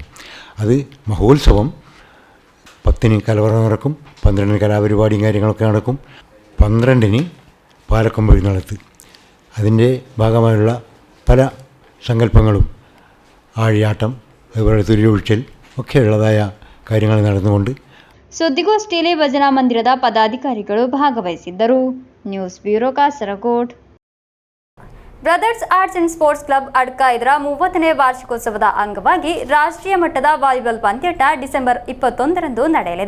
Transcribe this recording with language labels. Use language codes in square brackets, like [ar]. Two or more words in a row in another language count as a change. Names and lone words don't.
[ml] അത് മഹോത്സവം 10-ന് കലവറ നടക്കും, 12-ന് കലാപരിപാടിയും കാര്യങ്ങളൊക്കെ നടക്കും, 12-ന് പാലക്കൊമ്പ് എഴുന്നള്ളത്ത്. അതിൻ്റെ ഭാഗമായുള്ള പല സങ്കല്പങ്ങളും ആഴിയാട്ടം, അതുപോലെ തുരിയൊഴിച്ചൽ ഒക്കെയുള്ളതായ കാര്യങ്ങൾ നടന്നുകൊണ്ട് [kn] ಸುದ್ದಿಗೋಷ್ಠಿಯಲ್ಲಿ ಭಜನಾ ಮಂದಿರದ ಪದಾಧಿಕಾರಿಗಳು ಭಾಗವಹಿಸಿದ್ದರು. ನ್ಯೂಸ್ ಬ್ಯೂರೋ ಕಾಸರಗೋಡು. ಬ್ರದರ್ಸ್ ಆರ್ಟ್ಸ್ ಅಂಡ್ ಸ್ಪೋರ್ಟ್ಸ್ ಕ್ಲಬ್ ಅಡ್ಕ ಇದರ 30ನೇ ವಾರ್ಷಿಕೋತ್ಸವದ ಅಂಗವಾಗಿ ರಾಷ್ಟ್ರೀಯ ಮಟ್ಟದ ವಾಲಿಬಾಲ್ ಪಂದ್ಯಾಟ ಡಿಸೆಂಬರ್ 21ರಂದು ನಡೆಯಲಿದೆ.